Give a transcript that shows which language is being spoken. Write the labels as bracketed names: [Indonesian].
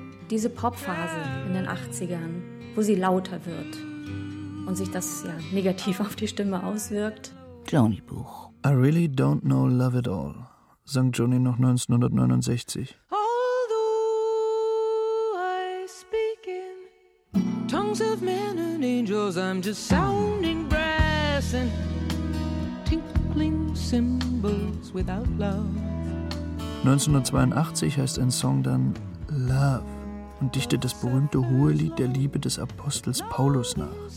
[German] Diese Popphase in den 80ern, wo sie lauter wird und sich das ja negativ auf die Stimme auswirkt. Joni Buch. [English] I really don't know love at all, [German] sang Joni noch 1969. [English] Although I speak in tongues of men and angels, I'm just sounding brass and tinkling cymbals without love. [German] 1982 heißt ein Song dann Love. Und dichtet das berühmte Hohelied der Liebe des Apostels Paulus nach.